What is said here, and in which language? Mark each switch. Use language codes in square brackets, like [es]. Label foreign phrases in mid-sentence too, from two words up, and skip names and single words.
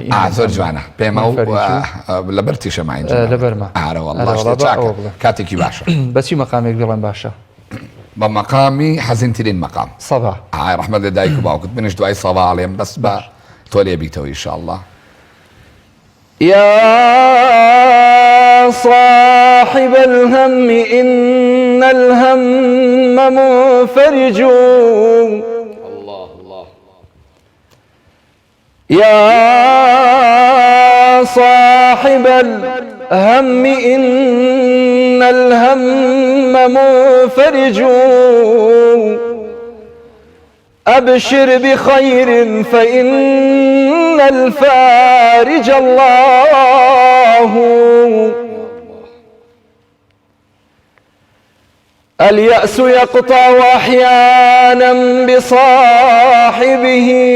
[ckb] زۆر جوانە پێمە لە بەر تیشەمای لەبەرمە کاتێکی باشە. بەچی مەقامێک بڵێن باشە؟ بە مەقامی حەزینترین مەقام سەبا. ڕەحمەت لە دایک و باوکت، منش دوای سەبا ئەڵێم بەس بە تۆ لێ بیتەوە ئینشاءالله. [ar] يا صاحب الهم إن الهم منفرج، يا صاحب الهم إن الهم منفرج، أبشر بخير فإن الفارج الله، اليأس يقطع أحيانا بصاحبه،